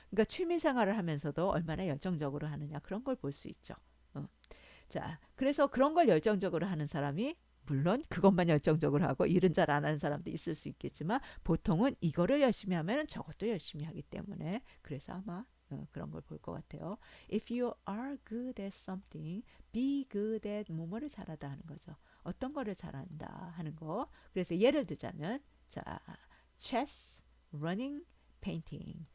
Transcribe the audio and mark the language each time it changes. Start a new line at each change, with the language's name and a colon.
Korean: 그러니까 취미 생활을 하면서도 얼마나 열정적으로 하느냐 그런 걸 볼 수 있죠. 어. 자, 그래서 그런 걸 열정적으로 하는 사람이 물론 그것만 열정적으로 하고 일은 잘 안 하는 사람도 있을 수 있겠지만 보통은 이거를 열심히 하면 저것도 열심히 하기 때문에 그래서 아마 그런 걸 볼 것 같아요.
English: If you are good at something, be good at
Korean: 뭐뭐를 잘하다 하는 거죠. 어떤 거를 잘한다 하는 거. 그래서 예를 들자면 자,
English: chess, running, painting.